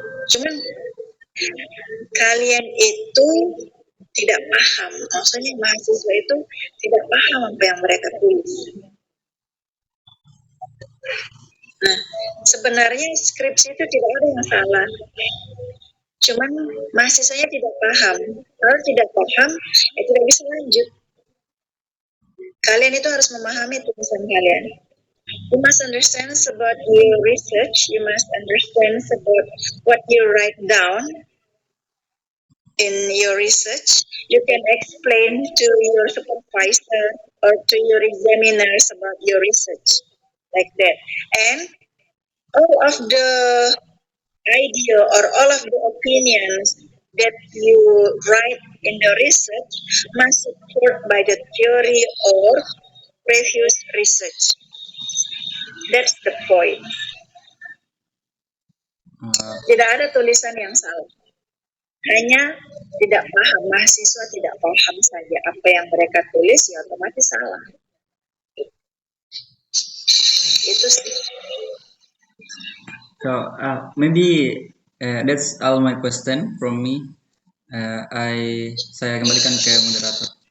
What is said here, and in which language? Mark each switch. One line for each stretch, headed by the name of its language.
Indonesian: Cuman kalian itu tidak paham, maksudnya mahasiswa itu tidak paham apa yang mereka tulis. Nah, sebenarnya skripsi itu tidak ada yang salah. Cuman mahasiswanya tidak paham. Kalau tidak paham, ya tidak bisa lanjut. Kalian itu harus memahami tulisan kalian.
English: You must understand about your research. You must understand about what you write down in your research. You can explain to your supervisor or to your examiners about your research, like that. And all of the idea or all of the opinions that you write in the research must support by the theory or previous research. That's the point.
Indonesian: Tidak ada tulisan yang salah. Hanya tidak paham, mahasiswa tidak paham saja apa yang mereka tulis, ya otomatis salah. Itu sih.
English: So maybe that's all my question from me.
Indonesian: Saya kembalikan ke moderator.